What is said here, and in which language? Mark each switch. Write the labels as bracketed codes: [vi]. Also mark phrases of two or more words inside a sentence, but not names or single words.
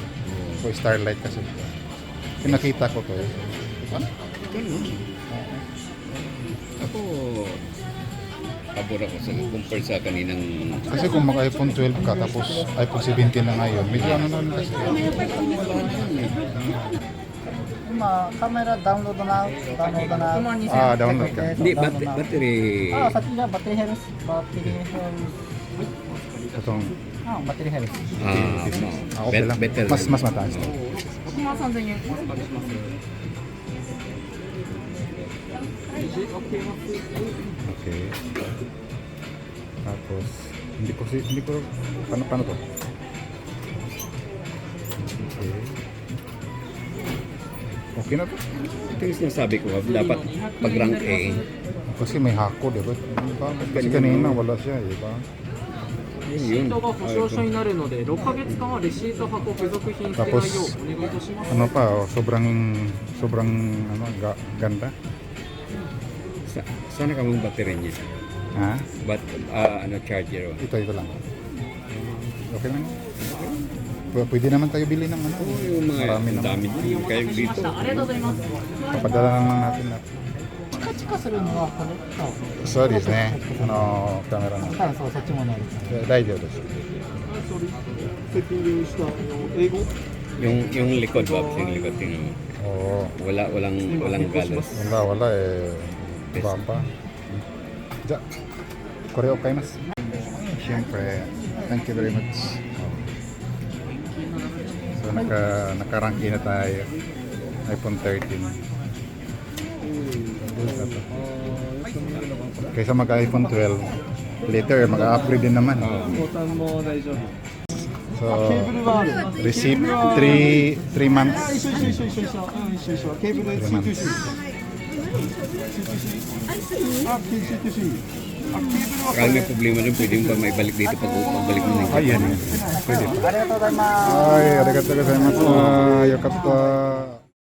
[tl] So, starlight kasi siya. Pinakita ko to. Ano? Ganun. Ako, pabor ako sa compare sa kaninang... Kasi kung mag-iPhone 12 ka, tapos iPhone 17 na ngayon, medyo ano naman kasi. Wala na yun eh. [ja] 今カメラダウンロードな。 [tl] Download ka. Hindi, battery... [ja] さっきじゃあバッテリーヘルス。バッテリーヘルス。 [tl] Itong, [ja] バッテリーヘルス。 [tl] okay lang. [en] better [tl] Mas [en] than- [tl] mataas. 6 万3000円。 Okay. Tapos, hindi ko, paano to? Okay. Okay na to. Ito yung sinasabi ko, dapat pag rank A, Kasi may hako, di ba? Kasi kanina wala siya, di ba? [ja] レシートが保証書になるので、6ヶ月間はレシート箱付属品捨てないようお願いいたします。 [tl] Ano pa, sobrang ganda. sana ka mong battery niya. Ha? Charger. Ito lang. Okay lang. Pwede naman tayo bili ng ano. Oo, yung mga Marami naman. dami dyan. Kaya dito. [ja] ありがとうございます。 [tl] Papadala lang natin na. [ja] チカチカするのはこれ。そうですね。camera の。はい、そう、そっちもないです。大丈夫です。セッティングした英語 [tl] Yung likod, Bob, yung likod tingnan mo. Oo. Walang galos. Wala baba. Ja. [ja] これを買います. [tl] Siyempre, [en] thank you very much. [tl] So nakaranking na tayo. iPhone 13. Kaysa mag-iPhone 12, later mag-upgrade din naman. [ja] ボタンも大丈夫。 [tl] So, [en] receive 3 months. [ja] 一緒一緒。ケーブル [tl] 3 months. Kaya may problema rin, pwede mo pa may balik dito pagbalik mo ng Ayan. Pwede. [ja] ありがとうございます。はい、ありがとうございます。よかった。